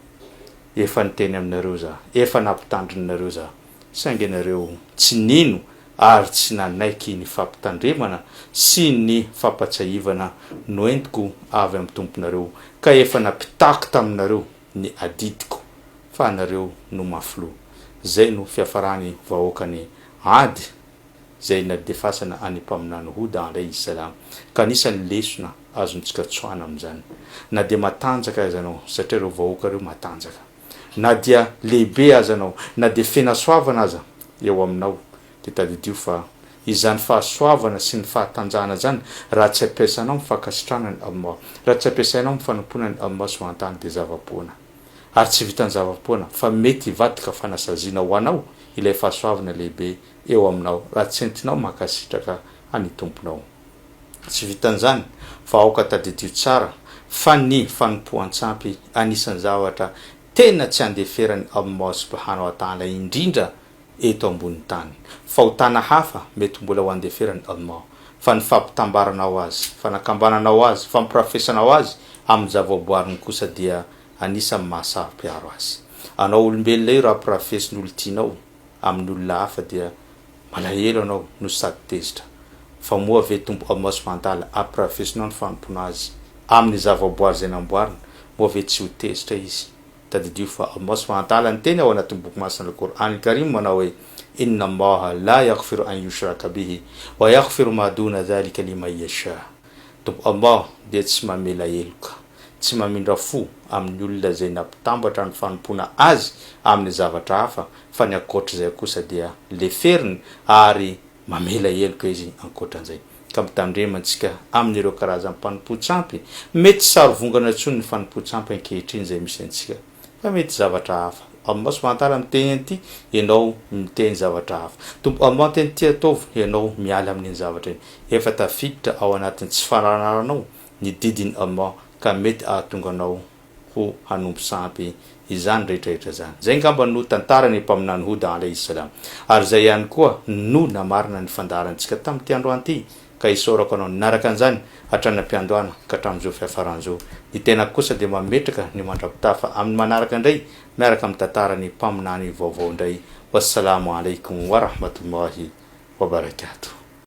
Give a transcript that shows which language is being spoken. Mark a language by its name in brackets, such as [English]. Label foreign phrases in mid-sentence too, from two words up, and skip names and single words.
[Malagasy] efa niteny aminareo za efa nampitandrinareo za saingy nareo tsy nino ary tsy nanaiky ny fampitandremana sy ny fampatsahivana noentiko avy amin'ny tomponareo ka efa napitako taminareo ny adidiko fa nareo no maflo. Zay no fiafarany vahoakany Ady zay nadefasana any mpaminany Hud [Arabic] عليه السلام [Malagasy] ka anisan'ny lesona azontsika tsoana amin'izany na dia matanjaka azy anao satria ireo vahoaka ireo matanjaka na dia lehibe azy anao na dia fenasoavana aza eo aminao dia tadidio fa izany fahasoavana sy ny fahatanjahana zany raha tsy ampiasanao mifankasitrana ny Allah raha tsy ampiasainao mifanompoana ny Allah [Arabic] سبحانه وتعالى [Malagasy] dia zava-poana ary tsy vitan'ny zava-poana fa mety vatika fanasazina ho anao ilay fahasoavana lehibe eo aminao raha tsy entinao makasitraka any tomponao tsy vitan'izany fa aoka tadidio tsara fa ny fanompoan-tsampy anisan'ny zavatra tena tsy andeferan'ny Allah [Arabic] سبحانه وتعالى [Malagasy] indrindra eto ambony tany fa hotana hafa mety mbola ho andeferan'ny Allah fa ny fampitambaranao azy fanakambananao azy fampirafesanao azy amin'ny zava-boariny kosa dia anisan'ny mahasaham-piaro azy. Anao olombelona io raha pirafesin'ny olo tianao amin'ny olona hafa dia malahelo anao no sady tezitra fa moa ve tompo Allah [Arabic] سبحانه وتعالى [Malagasy] apirafesinao ny fanompona azy amin'ny zava-boary zay namboarina moa ve tsy ho tezitra izy tadidio fa Allah [Arabic] سبحانه وتعالى [Malagasy] ny teny ao anatin'ny boky masina al-Qur'an al-Karim manao hoe [Arabic] إن الله لا يغفر أن يشرك به ويغفر ما دون ذلك لمن يشاء. [Malagasy] Tompo Allah dia tsy mamela heloka tsy mamindra fo amin'ny olona zay nampitambatra ny fanompona azy amin'ny zavatra hafa fa ny ankoatra zay kosa dia leferiny ary mamela heloka izy ankoatran'izay. ka mitandremantsika amin'ireo karazany mpanompo-tsampy mety sarovongana tsony ny fanompo-tsampy ankehitriny zay misy antsika fa mety zavatra hafa Allah [Arabic] سبحانه وتعالى [Malagasy] miteny an'ity ianao miteny zavatra hafa tompo Allah teny ty ataovy ianao miala amin'iny zavatra iny efa tafiditra ao anatin'ny tsy faranaranao ny didiny Allah ka mety ahatonga anao ho hanompo sampy izany rehetrarehetra zany zay ngamba no tantarany mpaminany Huda [Arabic] عليه السلام [Malagasy] ary zay ihany koa no namarina ny fandaharantsika tamin'ity androany ity ka isorako anao naraka an'izany hatranam-piandohana ka hatramin'izao fiafaran'izao ny tena kosa dia mametraka ny mandrapitafa amin'ny manaraka indray miaraka amin'ny tantarany mpaminany vaovao indray [Arabic] والسلام عليكم ورحمة الله وبركاته